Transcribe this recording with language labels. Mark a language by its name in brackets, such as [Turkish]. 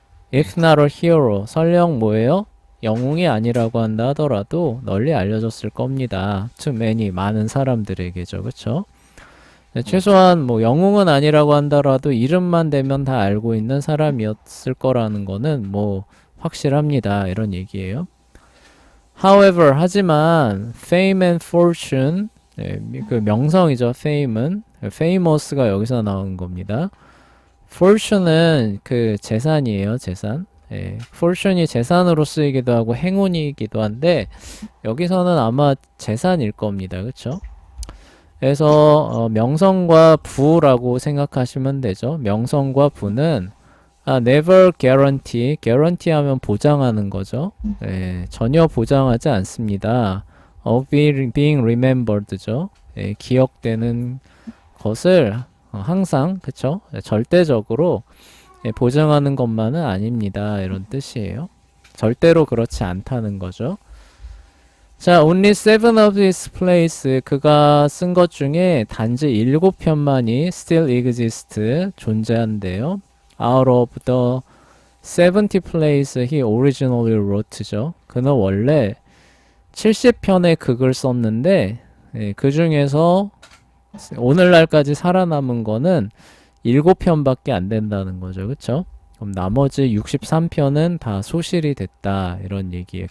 [Korean] 네. [English] If not a hero, [Korean] 설령 뭐예요? 영웅이 아니라고 한다 하더라도 널리 알려졌을 겁니다. [English] To many, [Korean] 많은 사람들에게죠. 그쵸? 네. 최소한 뭐 영웅은 아니라고 한다라도 이름만 대면 다 알고 있는 사람이었을 거라는 거는 뭐 확실합니다. 이런 얘기예요. [English] However, [Korean] 하지만 [English] fame and fortune, [Korean] 그 명성이죠. fame은 famous가 여기서 나온 겁니다. fortune은 그 재산이에요. 재산. fortune이 재산으로 쓰이기도 하고 행운이기도 한데 여기서는 아마 재산일 겁니다. 그렇죠? 그래서 명성과 부라고 생각하시면 되죠. 명성과 부는 [English] never guarantee [Korean] 하면 보장하는 거죠. 전혀 보장하지 않습니다. [English] of being remembered [Korean] 죠. 기억되는 것을 항상 그쵸? 절대적으로 보장하는 것만은 아닙니다. 이런 뜻이에요. 절대로 그렇지 않다는 거죠. 자, [English] only seven of his plays [Korean] 그가 쓴 것 중에 단지 7편만이 [English] still exist [Korean] 존재한대요. [English] Out of the 70 plays he originally wrote죠. [Korean] 그는 원래 70편의 극을 썼는데 그 중에서 오늘날까지 살아남은 거는 7편밖에 안 된다는 거죠. 그쵸? 그럼 나머지 63편은 다 소실이 됐다 이런 얘기예요.